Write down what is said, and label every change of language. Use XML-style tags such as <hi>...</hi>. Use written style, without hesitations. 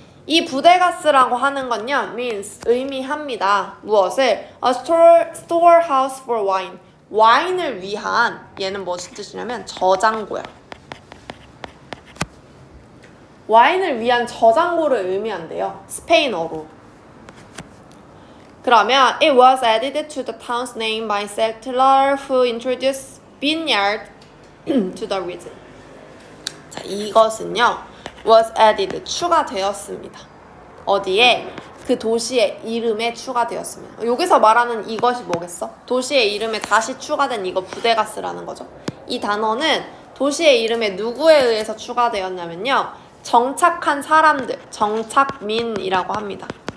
<ko>이 부데가스라고 하는 건요, means, 의미합니다.</ko> <en>무엇을? A storehouse for wine.</en> <ko>와인을 위한, 얘는 무슨 뜻이냐면 저장고야. 와인을 위한 저장고를 의미한대요. 스페인어로. 그러면</ko> <en>it was added to the town's name by settler who introduced vineyard to the region.</en> <ko>자, 이것은요,</ko> <en>was added,</en> <ko>추가되었습니다. 어디에? 그 도시의 이름에 추가되었습니다. 여기서 말하는 이것이 뭐겠어? 도시의 이름에 다시 추가된 이거 부데가스라는 거죠. 이 단어는 도시의 이름에 누구에 의해서 추가되었냐면요, 정착한 사람들, 정착민이라고 합니다.</ko>